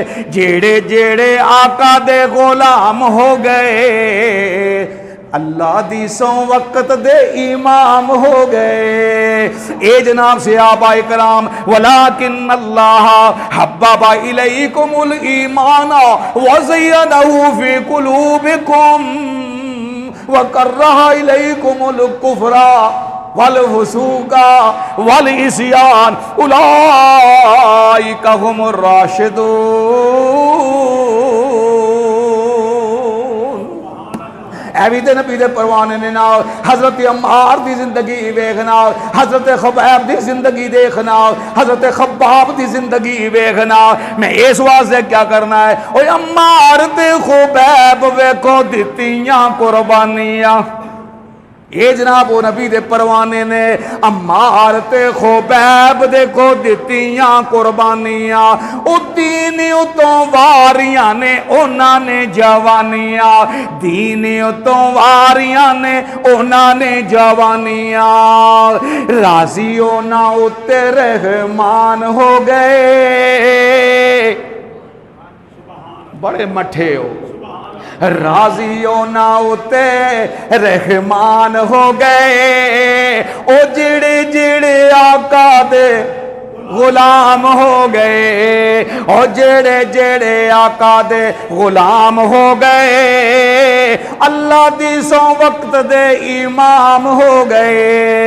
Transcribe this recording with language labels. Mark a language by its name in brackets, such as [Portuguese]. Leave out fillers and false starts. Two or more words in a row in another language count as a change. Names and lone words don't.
[Punjabi] جیڑے جیڑے آقا دے غلام ہو گئے، اللہ دی سو وقت دے امام ہو گئے۔ اے جناب صحابہ کرام، [Arabic] ولیکن اللہ حبب الیکم الایمان وزینہ فی قلوبکم وکرہ الیکم الکفر والفسوق والعصیان اولئک هم الراشدون۔ [Punjabi] اے بھی تے نبی دے پروانے نے نال حضرت عمار دی زندگی ویکھنا، حضرت خبیب دی زندگی دیکھنا، حضرت خباب دی زندگی ویکھنا۔ میں اس واسطے کیا کرنا ہے، اوے عمار تے خبیب ویکھو دتیاں قربانیاں۔ یہ جناب وہ نبی دے پروانے نے عمار تے خبیب دیکھو دتیاں قربانیاں، او دین اتوں واریاں نے انہاں نے جوانیاں، دین اتوں واریاں نے انہاں نے جوانیاں۔ راضی ہونا اتے رحمان ہو گئے، بڑے مٹھے ہو، راضی ہونا اتے رحمان ہو گئے، او جڑے جڑے آقا دے غلام ہو گئے، او جڑے جڑے آقا دے غلام ہو گئے، اللہ دی سو وقت دے امام ہو گئے۔